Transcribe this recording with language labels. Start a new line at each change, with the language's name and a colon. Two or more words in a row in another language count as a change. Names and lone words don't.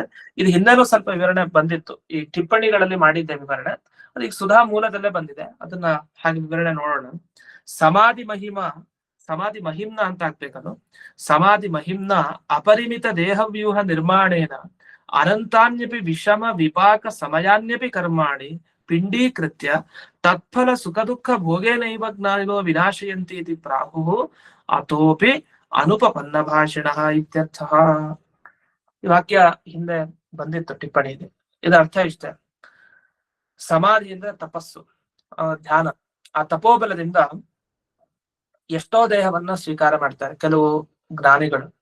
Kannada: ಇದು ಹಿಂದೆನೂ ಸ್ವಲ್ಪ ವಿವರಣೆ ಬಂದಿತ್ತು, ಈ ಟಿಪ್ಪಣಿಗಳಲ್ಲಿ ಮಾಡಿದ್ದೆ ವಿವರಣೆ, ಅದೀಗ ಸುಧಾ ಮೂಲದಲ್ಲೇ ಬಂದಿದೆ, ಅದನ್ನ ಹಾಗೆ ವಿವರಣೆ ನೋಡೋಣ.
Sanskrit: ಸಮಾಧಿ ಮಹಿಮ್ನ
Kannada: ಅಂತ ಹಾಕ್ಬೇಕದು.
Sanskrit: ಸಮಾಧಿ ಮಹಿಮ್ನ ಅಪರಿಮಿತ ದೇಹವ್ಯೂಹ ನಿರ್ಮಾಣೇನ ಅನಂತಾನ್ಯಪಿ ವಿಷಮ ವಿಪಾಕ ಸಮಯಾನ್ಯಪಿ ಕರ್ಮಾಣಿ ಪಿಂಡೀಕೃತ್ಯ ತತ್ಫಲ ಸುಖ ದುಃಖ ಭೋಗೇನೈವ ಜ್ಞಾನಿನೋ ವಿನಾಶಯಂತಿ ಇತಿ ಪ್ರಾಹು ಅತೋಪಿ ಅನುಪಪನ್ನ ಭಾಷಿಣ ಇತ್ಯರ್ಥ.
Kannada: ಈ ವಾಕ್ಯ ಹಿಂದೆ ಬಂದಿತ್ತು ಟಿಪ್ಪಣಿಯಲ್ಲಿ. ಇದರ ಅರ್ಥ ಇಷ್ಟೇ, ಸಮಾಧಿ ಅಂದ್ರೆ ತಪಸ್ಸು, ಧ್ಯಾನ. ಆ ತಪೋಬಲದಿಂದ ಎಷ್ಟೋ ದೇಹವನ್ನ ಸ್ವೀಕಾರ ಮಾಡ್ತಾರೆ ಕೆಲವು ಜ್ಞಾನಿಗಳು.